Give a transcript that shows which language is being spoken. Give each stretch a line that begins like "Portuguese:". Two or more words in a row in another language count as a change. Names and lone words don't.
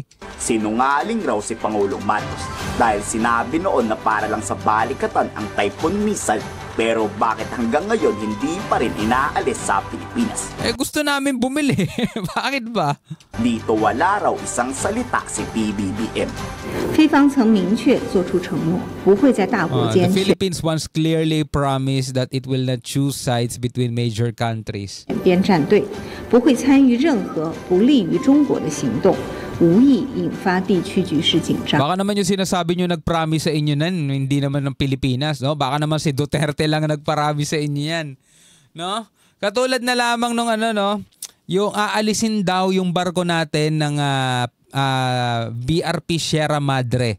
Filipino: Sinungaling raw si Pangulong Marcos dahil sinabi noon na para lang sa balikatan ang Typhoon missile. Pero bakit hanggang ngayon hindi pa rin inaalis sa Pilipinas? Eh gusto namin bumili. Bakit ba? Dito wala raw isang salita si PBBM.
Chinese: 菲方曾明确作出承诺，不会在大国间
English: The Philippines once clearly promised that it will not choose sides between major countries.
Chinese: 边站队，不会参与任何不利于中国的行动。无意引发地区局势紧张。
Filipino: Baka naman yung sinasabi nyo nag-promise sa inyo nan, hindi naman ng Pilipinas, no? Baka naman si Duterte lang nag-promise sa inyo yan, no? Katulad na lamang nung no, yung aalisin daw yung barko natin ng BRP Sierra Madre.